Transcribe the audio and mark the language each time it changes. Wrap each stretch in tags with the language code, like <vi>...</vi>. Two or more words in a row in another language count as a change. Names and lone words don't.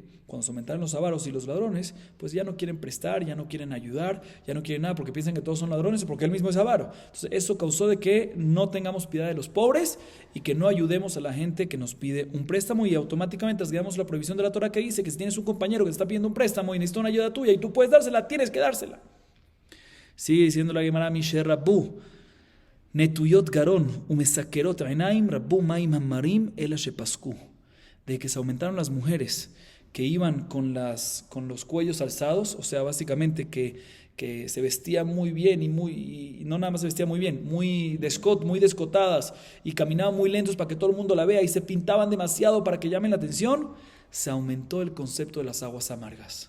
<es>Cuando se aumentaron los avaros y los ladrones, pues ya no quieren prestar, ya no quieren ayudar, ya no quieren nada porque piensan que todos son ladrones o porque él mismo es avaro. Entonces eso causó de que no tengamos piedad de los pobres y que no ayudemos a la gente que nos pide un préstamo y automáticamente transgredamos la prohibición de la Torah que dice que si tienes un compañero que te está pidiendo un préstamo y necesita una ayuda tuya y tú puedes dársela, tienes que dársela. Sigue diciendo la Gemara</es> <he>משרבו רבו נטויות גרון ומשקרות עינים רבו מים המרים אלא שפסקו,</he> <es>de que se aumentaron las mujeres que iban con los cuellos alzados, o sea, básicamente que se vestían muy bien y no nada más se vestían muy bien, muy descotadas y caminaban muy lentos para que todo el mundo la vea y se pintaban demasiado para que llamen la atención, se aumentó el concepto de las aguas amargas.</es>